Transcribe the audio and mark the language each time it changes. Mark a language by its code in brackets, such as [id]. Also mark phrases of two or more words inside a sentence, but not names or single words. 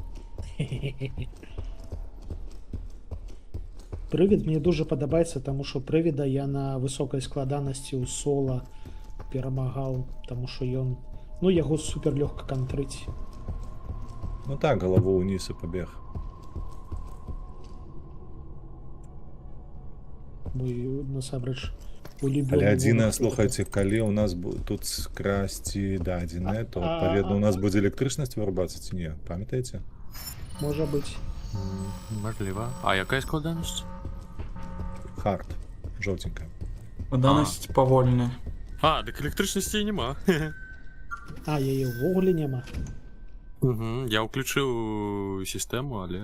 [uk] Привід мені дуже подобається, тому що привіда я на високій складаності у соло перемагав, тому що ён, ну, його супер легко контрить. Ну так, голову униз і побіг. [be] Мой, насамрэч, улюблений. Але адзінае, момент. слухайце, калі у нас тут скрасці дадзеныя, то, адпаведна, у нас будзе электрычнасць вырубацца ці не? Памятаеце? [uk] Може бути. [be] Можліва. А якая складанасць? Хард. Жоўтенькая. Складанасць павольная. А, дык электрычнасці нема. А, яе ввогуле няма. Я ўключыў сістэму, але...